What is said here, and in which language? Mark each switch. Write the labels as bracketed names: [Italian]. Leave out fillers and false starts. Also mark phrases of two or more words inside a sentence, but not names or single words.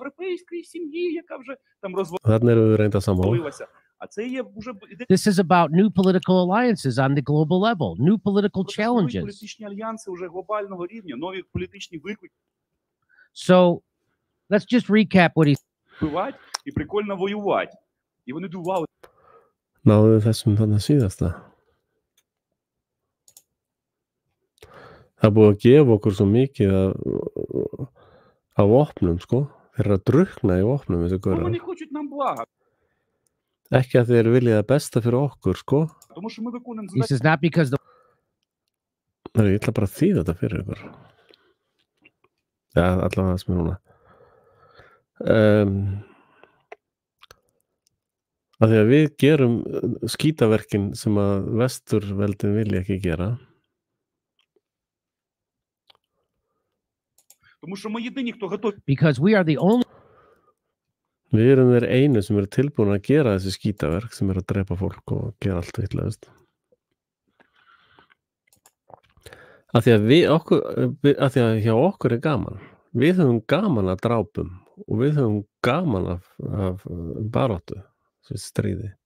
[English] This is about new political alliances on the global level, new political challenges. So let's just recap what he said. [Icelandic] Náðu þessum þannig síðasta. Það búið að gefa okkur svo mikið af vopnum, sko. Þeir að drukna í vopnum þessi gaurar. Ekki að þeir vilja það besta fyrir okkur, sko. [English] He says not because [Icelandic] Ég ætla bara að þýða þetta fyrir ykkur. Já, allavega það sem núna. Að því að við gerum skítaverkin sem að vesturveldin vilja ekki gera. [English] Because we are the only [Icelandic] Við erum þeir einu sem eru tilbúin að gera þessi skítaverk sem að drepa fólk og gera allt vitlaust. Að því að hjá okkur gaman. Við höfum gaman að drápum og við höfum gaman af baráttu, stríði.